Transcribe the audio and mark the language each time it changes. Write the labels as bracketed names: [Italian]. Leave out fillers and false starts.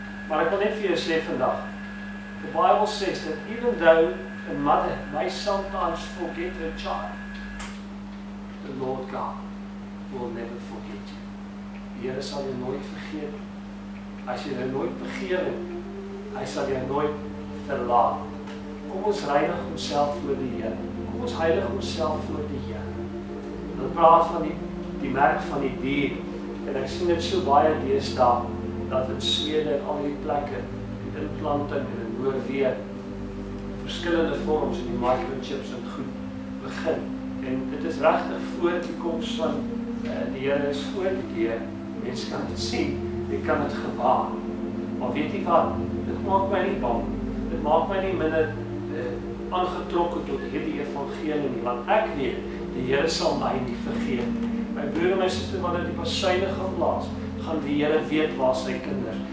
[Afrikaans] Maar ek wil net vir jou sê vandag, [English] the Bible says that even though a mother may sometimes forget her child, the Lord God will never forget you. [Afrikaans] Die Here sal jou nooit vergeet. As jy nou nooit begeer het, hy sal jou nooit verlaat. Kom ons reinig onsself voor die Here. Kom ons heilig onsself voor die Here. Hulle praat van die merk van die dier, en ek sien dit so baie deesdae, dat in Swede en al die plekke, die implanting en in Noorwe, verskillende vorms en die microchips en goed begin. En dit is regtig voor die koms van die Here is voor die deur. Mense kan dit sien, jy kan dit gewaar. Maar weet jy wat, dit maak my nie bang, dit maak my nie minder aangetrokke tot hierdie evangelie nie, want ek weet, die Here sal my nie vergeet. My broer en my suster, wanneer die pasuine gaan blaas, gaan die Here weet waar sy kinders.